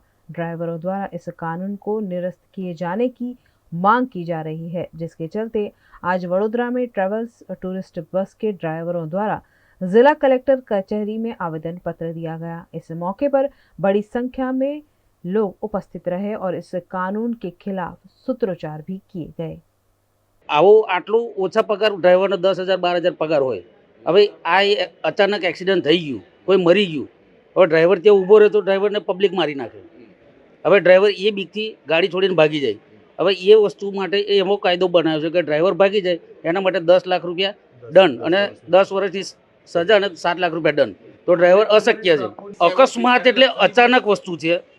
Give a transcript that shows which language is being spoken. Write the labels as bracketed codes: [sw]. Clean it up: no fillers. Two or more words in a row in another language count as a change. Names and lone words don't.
[hi] ड्राइवरों द्वारा इस कानून को निरस्त किए जाने की मांग की जा रही है, जिसके चलते आज वडोदरा में ट्रेवल्स टूरिस्ट बस के ड्राइवरों द्वारा जिला कलेक्टर कचहरी में आवेदन पत्र दिया गया। इस मौके पर बड़ी संख्या में लोग उपस्थित रहे और इस कानून के खिलाफ सूत्रोच्चार भी किए गए। [gu] આવો આટલો ઓછા પગાર ડ્રાઈવર 10,000-12,000 પગાર હોય, હવે આ અચાનક એક્સિડન્ટ થઈ ગયું, કોઈ મરી ગયું, હવે ડ્રાઈવર ત્યાં ઊભો રહે તો ડ્રાઈવરને પબ્લિક મારી નાખે। હવે ડ્રાઈવર એ બીકથી ગાડી છોડીને ભાગી જાય। હવે એ વસ્તુ માટે એવો કાયદો બનાવ્યો છે કે ડ્રાઈવર ભાગી જાય એના માટે 10 લાખ રૂપિયા દંડ અને 10 વર્ષથી સજા અને 7 લાખ રૂપિયા દંડ। તો ડ્રાઈવર અશક્ય છે। અકસ્માત એટલે અચાનક વસ્તુ છે।